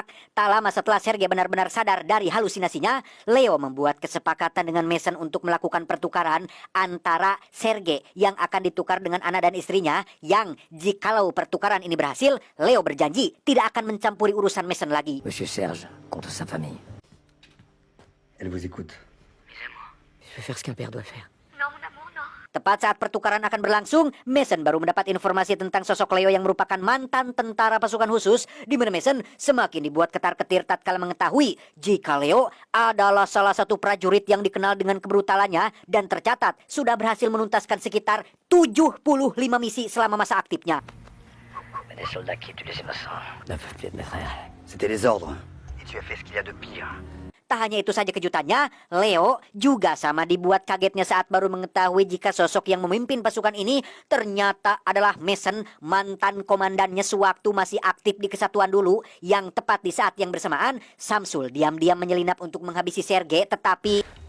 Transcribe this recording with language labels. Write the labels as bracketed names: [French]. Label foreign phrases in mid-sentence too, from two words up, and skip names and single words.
[Indonesian] Tak lama setelah Sergei benar-benar sadar dari halusinasinya, Leo membuat kesepakatan dengan Mason untuk melakukan pertukaran antara Sergei yang akan ditukar dengan anak dan istrinya, yang jikalau pertukaran ini berhasil, Leo berjanji tidak akan mencampuri urusan Mason lagi. [French] Monsieur Serge, contre sa famille. Elle vous écoute. Je vais faire ce qu'un père doit faire. [Indonesian] Tepat saat pertukaran akan berlangsung, Mason baru mendapat informasi tentang sosok Leo yang merupakan mantan tentara pasukan khusus, di mana Mason semakin dibuat ketar-ketir tatkala mengetahui jika Leo adalah salah satu prajurit yang dikenal dengan kebrutalannya dan tercatat sudah berhasil menuntaskan sekitar 75 misi selama masa aktifnya. [French] Mais des soldats qui tuent les innocents. La fête de mes frères. C'était les ordres. Et tu as fait ce qu'il y a de pire. [Indonesian] Tak hanya itu saja kejutannya, Leo juga sama dibuat kagetnya saat baru mengetahui jika sosok yang memimpin pasukan ini ternyata adalah Mason, mantan komandannya sewaktu masih aktif di kesatuan dulu, yang tepat di saat yang bersamaan, Samsul diam-diam menyelinap untuk menghabisi Sergei, tetapi...